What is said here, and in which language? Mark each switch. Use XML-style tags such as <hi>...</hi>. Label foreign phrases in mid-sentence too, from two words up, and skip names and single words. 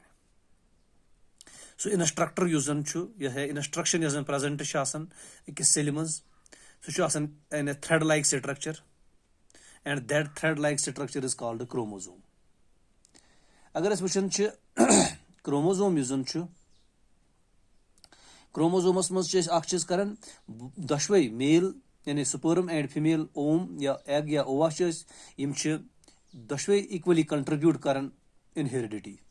<ks>سُہ انسٹرکٹر یُس زن چھُ, انسٹرکشن یۄس زن پریزنٹ چھِ آسان أکِس سیلہِ منٛز, سُہ چھُ آسان</ks> <en>an a thread like structure, and that thread like structure is called chromosome.</en> <ks>اگر أسۍ وٕچھان چھِ کروموزوم یُس زن چھُ, کروموزومس منٛز چھِ أسۍ اکھ چیٖز کران, دۄشوے میل یعنی</ks> <en>sperm and female ovum</en> <ks>یا ایگ یا اووا چھِ أسۍ, یِم چھِ دۄشوے</ks> <en>equally contribute</en> <ks>کران</ks> <en>in heredity.</en>